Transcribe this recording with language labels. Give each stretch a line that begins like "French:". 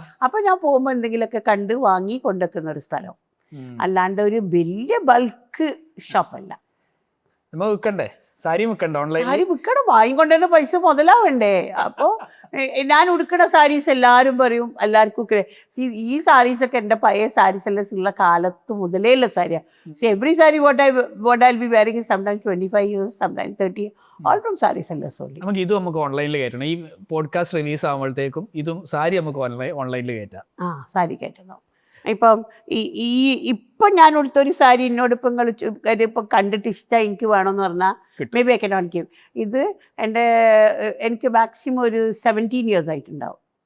Malayalam: അപ്പൊ ഞാൻ പോകുമ്പോൾ എന്തെങ്കിലുമൊക്കെ കണ്ട് വാങ്ങി കൊണ്ടുവെക്കുന്ന ഒരു സ്ഥലം, അല്ലാണ്ട് ഒരു വലിയ ബൾക്ക് ഷോപ്പല്ല. സാരി മുക്കണ്ട ഓൺലൈൻ സാരി വിൽക്കണം, വാങ്ങിക്കൊണ്ടുതന്നെ പൈസ മുതലാവണ്ടേ. അപ്പോൾ ഞാൻ ഉടുക്കണ സാരീസ് എല്ലാവരും പറയും, എല്ലാവർക്കും ഈ സാരീസൊക്കെ എൻ്റെ പഴയ സാരീസ് എല്ലാം ഉള്ള കാലത്ത് മുതലേ ഉള്ള സാരിയാണ്.
English: So every sari what I'll be wearing is sometimes 25 years, sometimes 30, all from sari sellers only.
Malayalam: നമുക്ക് ഓൺലൈനിൽ കയറ്റണം. ഈ പോഡ്കാസ്റ്റ് റിലീസ് ആകുമ്പോഴത്തേക്കും ഇതും സാരി നമുക്ക് ഓൺലൈനിൽ കയറ്റാം. സാരി കയറ്റണം. ഇപ്പം ഇപ്പം ഞാൻ കൊടുത്തൊരു സാരി എന്നോട് ഇപ്പം നിങ്ങൾ ഇപ്പം കണ്ടിട്ട് ഇഷ്ടമായി എനിക്ക് വേണമെന്ന് പറഞ്ഞാൽ
English: Maybe I can not give.
Malayalam: ഇത് എനിക്ക് മാക്സിമം ഒരു 17 years ആയിട്ടുണ്ടാവും.